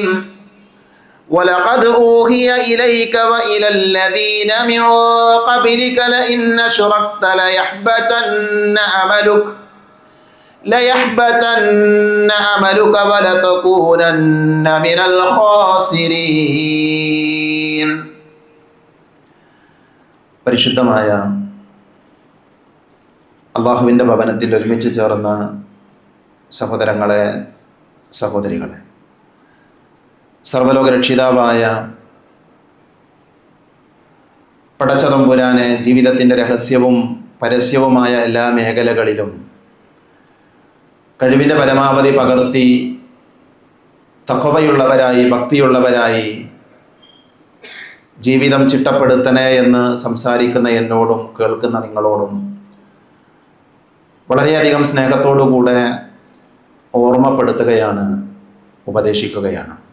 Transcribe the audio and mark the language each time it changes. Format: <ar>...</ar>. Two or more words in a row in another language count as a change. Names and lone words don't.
<ar>ولقد أوحي إليك وإلى الذين من قبلك لئن أشركت ليحبطن عملك ولتكونن من الخاسرين.</ar> <ml>പരിശുദ്ധമായ അള്ളാഹുവിൻ്റെ ഭവനത്തിൽ ഒരുമിച്ച് ചേർന്ന സഹോദരങ്ങളെ, സഹോദരികളെ, സർവ്വലോക രക്ഷിതാവായ പടച്ചതമ്പുരാനെ ജീവിതത്തിൻ്റെ രഹസ്യവും പരസ്യവുമായ എല്ലാ മേഖലകളിലും കഴിവിൻ്റെ പരമാവധി പകർത്തി തഖ്വയുള്ളവരായി, ഭക്തിയുള്ളവരായി ജീവിതം ചിട്ടപ്പെടുത്തണേ എന്ന് സംസാരിക്കുന്ന എന്നോടും കേൾക്കുന്ന നിങ്ങളോടും വളരെയധികം സ്നേഹത്തോടുകൂടെ ഓർമ്മപ്പെടുത്തുകയാണ്, ഉപദേശിക്കുകയാണ്.</ml>